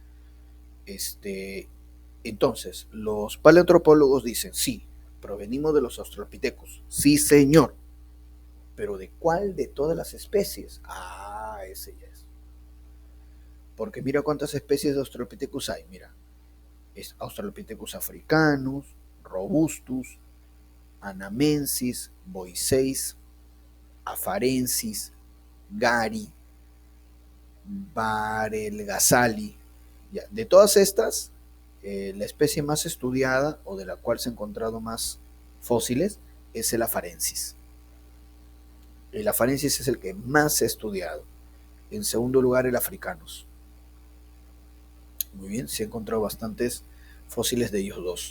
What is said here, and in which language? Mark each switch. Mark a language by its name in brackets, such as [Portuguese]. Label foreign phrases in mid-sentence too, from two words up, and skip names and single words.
[Spanish] Entonces, los paleoantropólogos dicen, sí, provenimos de los australopithecus, sí señor, pero ¿de cuál de todas las especies? Ah, ese ya es. Porque mira cuántas especies de australopithecus hay, mira, es Australopithecus africanus, robustus, anamensis, boiseis, afarensis, gari, barelgasali. Ya, de todas estas, la especie más estudiada o de la cual se han encontrado más fósiles es el afarensis. El afarensis es el que más se ha estudiado. En segundo lugar, el africanus. Muy bien, se han encontrado bastantes fósiles de ellos dos.